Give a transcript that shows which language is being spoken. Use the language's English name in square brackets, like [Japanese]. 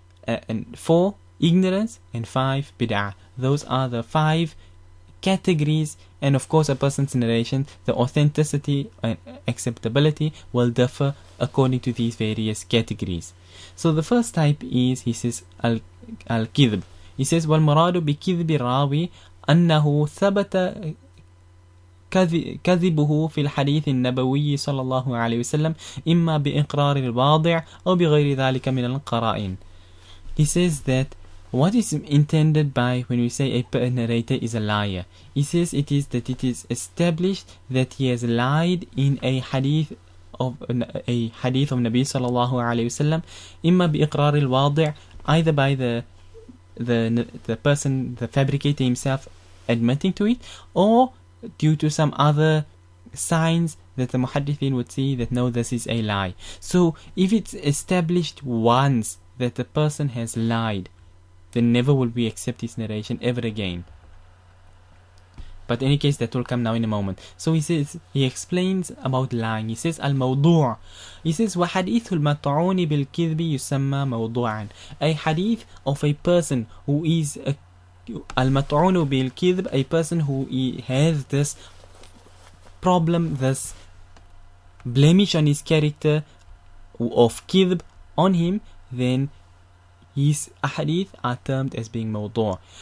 [English] And 4, ignorance. And 5, bid'ah. Those are the 5 categories. And of course, a person's narration, the authenticity and acceptability will differ according to these various categories. So the first type is, he says, al-kidhb. He says, [Arabic] وَالْمُرَادُ بِكِذْبِ الرَّاوِي أَنَّهُ ثَبَتَ كذبه في الحديث النبوي صلى الله عليه وسلم إما بإقرار الواضع أو بغير ذلك من القرائن. [English] He says that what is intended by when we say a narrator is a liar, he says it is that it is established that he has lied in a hadith of Nabi sallallahu alayhi wasallam, [Arabic] إما بإقرار الواضع, [English] either by the person, the fabricator himself admitting to it, or due to some other signs that the muhaddithin would see that no, this is a lie. So if it's established once that the person has lied, then never will we accept his narration ever again. But in any case, that will come now in a moment. So he says, he explains about lying. He says, al-mawdu'. He says, [Arabic] وَحَدِيثُ الْمَطْعُونِ بِالْكِذْبِ يُسَمَّى مَوْضُوعًا. [English] A hadith of a person who is al-mat'unu bil-kidhb, a person who has this problem, this blemish on his character of kidhb on him, then his ahadith are termed as being mawdu'.